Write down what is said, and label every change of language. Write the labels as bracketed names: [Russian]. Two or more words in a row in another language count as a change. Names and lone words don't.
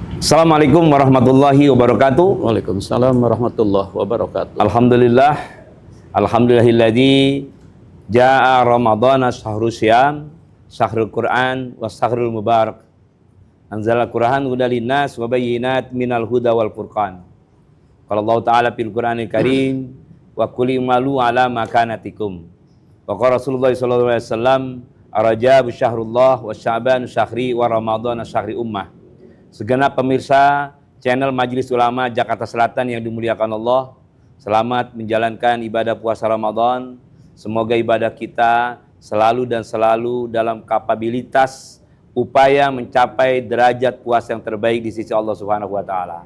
[Arabic] السلام عليكم ورحمة الله وبركاته. وعليكم السلام ورحمة الله وبركاته. الحمد لله، الحمد لله الذي جاء رمضان شهر الصيام، شهر القرآن وشهر المبارك. أنزل القرآن هدى للناس وبينات من الهدى والفرقان. قال الله تعالى في القرآن الكريم وقل اعملوا على مكانتكم. وقال رسول الله صلى الله عليه وسلم رجب شهر الله وشعبان شهري ورمضان شهر أمة. [Indonesian] Segenap pemirsa channel Majelis Ulama Jakarta Selatan yang dimuliakan Allah, selamat menjalankan ibadah puasa Ramadan. Semoga ibadah kita selalu dan selalu dalam kapabilitas upaya mencapai derajat puasa yang terbaik di sisi Allah [Arabic] سبحانه وتعالى.